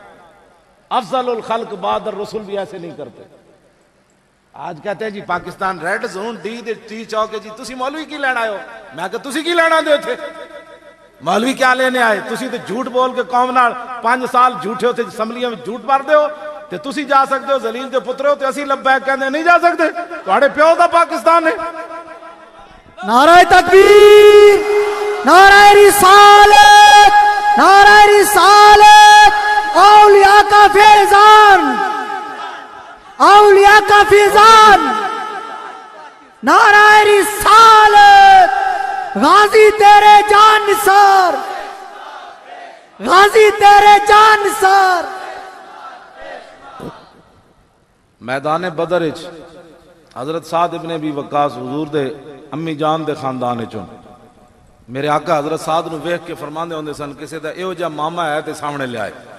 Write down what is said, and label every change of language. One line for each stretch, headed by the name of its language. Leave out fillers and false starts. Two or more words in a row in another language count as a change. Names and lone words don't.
Arabic: افضل الخلق بعد الرسول
Urdu: بھی ایسے نہیں کرتے. آج کہتے ہیں جی پاکستان ریڈ زون ڈی چوک ہے جی.
Punjabi: تسی مولوی کی لینا آئے ہو؟ میں کہ تسی کی لینا دے تھے؟
Urdu: مولوی کیا لینے آئے؟
Punjabi: تسی تو جھوٹ بول کے قوم نال 5 سال جھوٹے ہوتے اسمبلیاں میں جھوٹ مار دے ہو تے تسی جا سکتے ہو، ذلیل دے پترے ہو تے اسی لبیک کہندے نہیں جا سکتے. تہاڈے پیو دا پاکستان ہے.
Urdu: نعرۂ تکبیر، نعرۂ رسالت، نعرۂ رسالت, اولیاء کا فیضان، اولیاء کا فیضان، نعرۂ رسالت, غازی تیرے جان نثار، غازی تیرے جان نثار.
Punjabi: میدان بدر وچ حضرت سعد ابن ابی وقاص حضور دے امی جان دے خاندان چوں میرے آقا حضرت سعد نوں ویکھ کے فرماندے ہوندے سن کسی دا ایہو جیہا ماما ہے تے سامنے لیائے.